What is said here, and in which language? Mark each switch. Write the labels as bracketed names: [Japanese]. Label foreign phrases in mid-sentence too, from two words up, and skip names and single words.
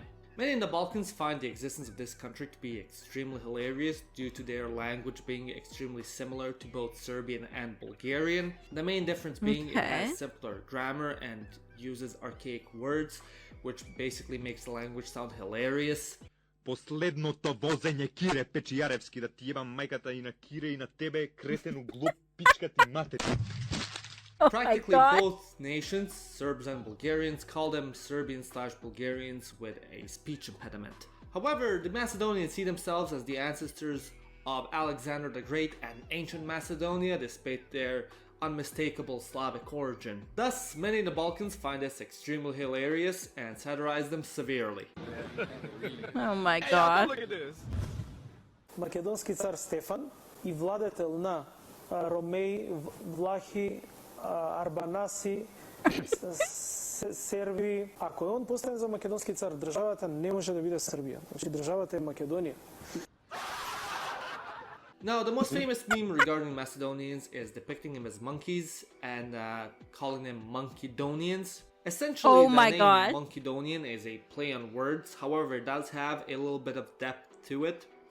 [English] Many in the Balkans find the existence of this country to be extremely hilarious due to their language being extremely similar to both Serbian and Bulgarian. The main difference being it Okay. has simpler grammar and uses archaic words, which basically makes the language sound hilarious. [Macedonian] Последното возење кире печијаревски да ти јебам мајката и на кире и на тебе кретену глуп пичка ти матери. [English] Oh Practically my god. both nations, Serbs and Bulgarians, call them Serbian/Bulgarians with a speech impediment. However, the Macedonians see themselves as the ancestors of Alexander the Great and ancient Macedonia despite their unmistakable Slavic origin. Thus, many in the Balkans find this extremely hilarious and satirize them severely. Oh my god. [Macedonian] Македонски цар Стефан и владетел на Ромеи, Влахи, Арбанаси, Серби. Ако е он поставен за македонски цар, државата не може да биде Србија. Значи државата е Македонија. [English] Now, the most famous meme regarding Macedonians is depicting them as monkeys and calling them Monkedonians. Essentially, Oh the my name god. Monkedonian is a play on words. However, it does have a little bit of depth to it.